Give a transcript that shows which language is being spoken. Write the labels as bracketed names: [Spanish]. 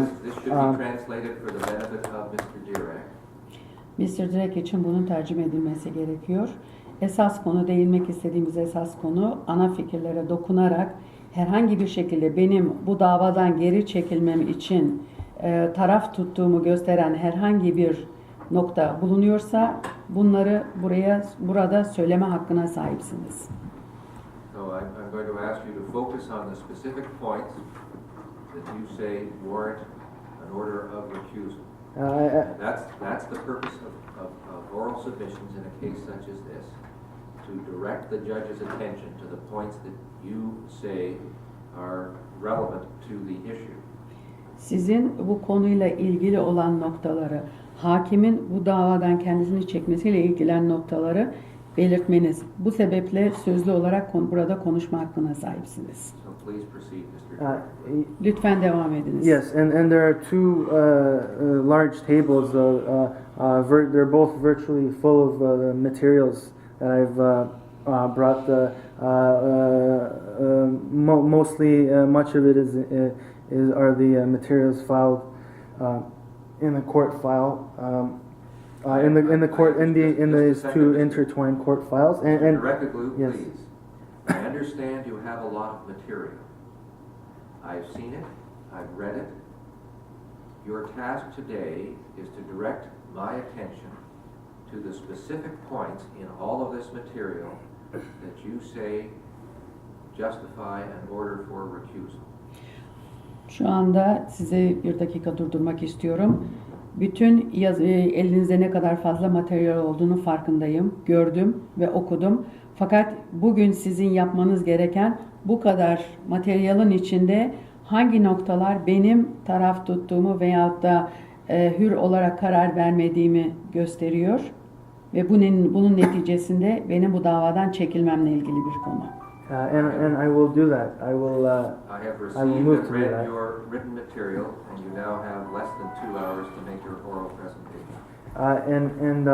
[English] This should be translated for the benefit of Mr. Direk. Mr. [Turkish] Direk için bunun tercüme edilmesi gerekiyor. Esas konu, değinmek istediğimiz esas konu, ana fikirlere dokunarak herhangi bir şekilde benim bu davadan geri çekilmem için taraf tuttuğumu gösteren herhangi bir nokta bulunuyorsa bunları burada söyleme hakkına sahipsiniz. [English] So I'm going to ask you to focus on the specific points that you say warrant an order of recusal. That's the purpose of oral submissions in a case such as this, to direct the judge's attention to the points that you say are relevant to the issue. [Turkish] Sizin bu konuyla ilgili olan noktaları, hakimin bu davadan kendisini çekmesiyle ilgili noktaları belirtmeniz. Bu sebeple sözlü olarak burada konuşma hakkına sahipsiniz. [English] So please proceed, Mr. [Turkish] Lütfen devam ediniz. [English] Yes, and there are two large tables. They're both virtually full of the materials that I've brought. Mostly, much of it are the materials filed in the court file. In these two intertwined court files. And Direkoglu, yes. Please. I understand you have a lot of material. I've seen it. I've read it. Your task today is to direct my attention to the specific points in all of this material that you say justify an order for recusal. [Turkish] Şu anda size bir dakika durdurmak istiyorum. Bütün elinizde ne kadar fazla materyal olduğunu farkındayım, gördüm ve okudum. Fakat bugün sizin yapmanız gereken bu kadar materyalin içinde hangi noktalar benim taraf tuttuğumu veyahut da hür olarak karar vermediğimi gösteriyor ve bunun neticesinde benim bu davadan çekilmemle ilgili bir konu. [English] And I will do that. I have received and read your written material, and you now have less than 2 hours to make your oral presentation.